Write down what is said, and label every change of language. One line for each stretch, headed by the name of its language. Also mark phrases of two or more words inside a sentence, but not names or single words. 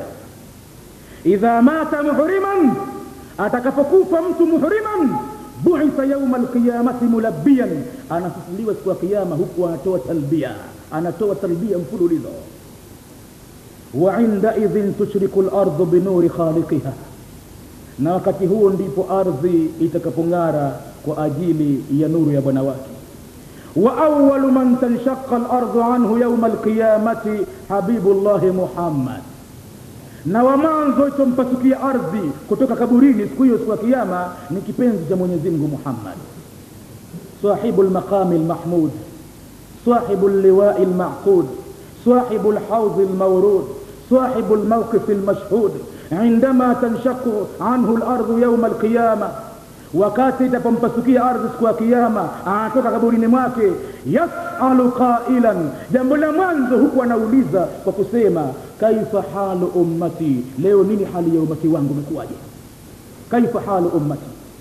Arabic: إذا مات محرما,
Swahili: atakapokufa mtu muhriman,
Arabic: بعث يوم القيامة ملبيا,
Swahili: anafufuliwa siku ya kiyama huku anatoa talbia. anatoa tarbia mfululizo.
Arabic: وعند إذن تشرق الأرض بنور خالقها,
Swahili: na wakati huo ndipo ardhi itakapong'ara kwa ajili ya nuru ya Bwana wake.
Arabic: وأول من تنشق الأرض عنه يوم القيامة حبيب الله محمد,
Swahili: na wa mwanzo itompasukia ardhi kutoka kaburini siku hiyo, siku ya kiyama, ni kipenzi cha Mwenyezi Mungu Muhammad,
Arabic: صاحب المقام المحمود صاحب اللواء المعقود صاحب الحوض المورود صاحب الموقف المشهود. عندما تنشق عنه الارض يوم القيامه،
Swahili: wakati itapompasukia ardhi siku ya kiyama, anatoka kaburini mwake,
Arabic: يسأل قائلا,
Swahili: jambo la mwanzo huku anauliza kwa kusema,
Arabic: كيف حال أمتي,
Swahili: leo nini hali ya ummati wangu imekuwaje?
Arabic: كيف حال أمتي.